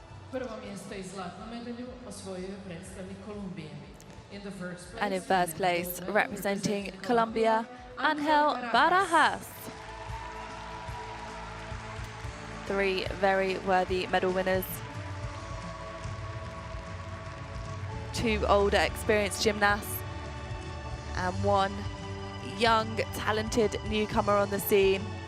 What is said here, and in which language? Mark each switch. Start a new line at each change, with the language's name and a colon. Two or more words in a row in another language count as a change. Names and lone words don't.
Croatian: Prvo mjesto i zlatnu medalju osvojio je predstavnik Kolumbije.
English: And in first place, representing Colombia, Ángel Barajas. 3 very worthy medal winners. 2 older, experienced gymnasts, and 1 young, talented newcomer on the scene.